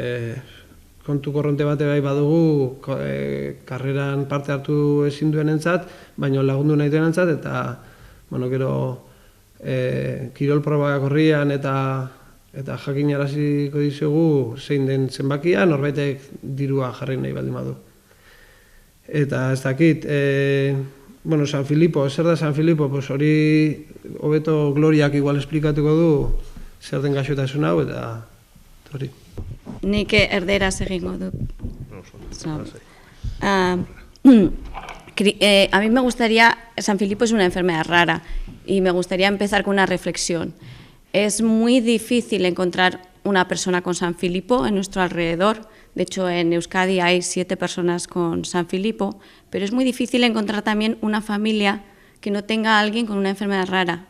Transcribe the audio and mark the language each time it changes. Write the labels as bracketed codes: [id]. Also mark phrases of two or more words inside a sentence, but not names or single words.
[eu] Eta, kontu korronte bate bai badugu karreran parte hartu ezin duenentzat, baina lagundu nahi duenentzat, eta gero kirol probak horrian eta jakinaraziko dizugu zein den zenbakia, norbaitek dirua jarri nahi baldin badu. Eta ez dakit, San Filipo, zer da San Filipo, hori hobeto Gloriak igual esplikatuko du zer den gaixotasun hau, eta hori. Nik erderaz egingo dut. [es] A mí me gustaría, San Filipo es una enfermedad rara y me gustaría empezar con una reflexión. Es muy difícil encontrar una persona con San Filipo en nuestro alrededor. De hecho, en Euskadi hay 7 personas con San Filipo, pero es muy difícil encontrar también una familia que no tenga a alguien con una enfermedad rara.